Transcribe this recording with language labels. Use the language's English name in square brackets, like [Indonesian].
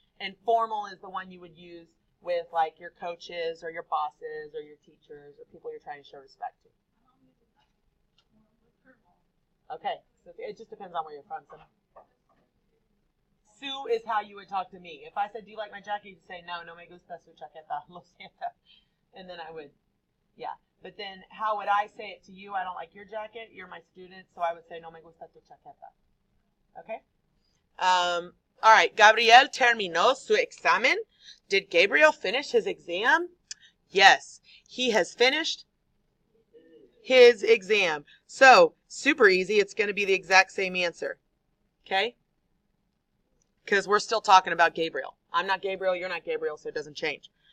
[English] And formal is the one you would use with like your coaches or your bosses or your teachers or people you're trying to show respect to. Okay, so it just depends on where you're from. So Sue is how you would talk to me. If I said, do you like my jacket? You'd say, [Spanish] no, no me gusta su chaqueta, lo siento. [English] And then I would, yeah. But then how would I say it to you? I don't like your jacket. You're my student. So I would say, [Spanish] no me gusta tu chaqueta. [English] Okay? All right. [Spanish] Gabriel terminó su examen. [English] Did Gabriel finish his exam? Yes. He has finished his exam. So, super easy. It's going to be the exact same answer. Okay? Because we're still talking about Gabriel. I'm not Gabriel, you're not Gabriel, so it doesn't change.